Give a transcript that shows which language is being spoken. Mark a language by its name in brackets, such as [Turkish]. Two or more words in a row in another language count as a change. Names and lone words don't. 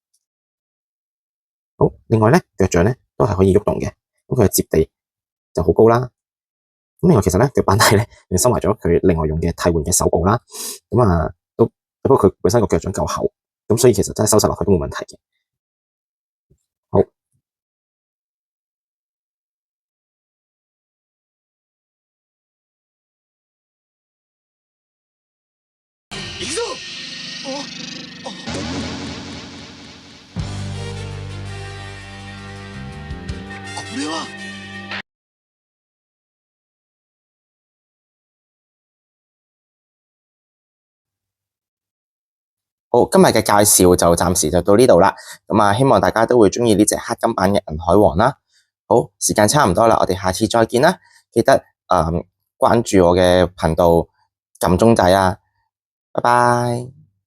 [Cantonese] 好，另外咧腳掌咧都係可以喐動嘅，咁佢嘅接地就好高啦。咁另外其實咧腳板底咧就收埋咗佢另外用嘅替換嘅手部啦。咁都不過佢本身個腳掌夠厚，咁所以其實真係收拾落去都冇問題嘅。好， [Japanese] 行くぞこれは [Cantonese] 好，今日嘅介紹就暫時就到呢度啦。希望大家都會鍾意呢隻黑金版嘅銀海王啦。好，時間差唔多啦，我哋下次再見啦。記得關注我嘅頻道，撳鐘仔啊，拜拜。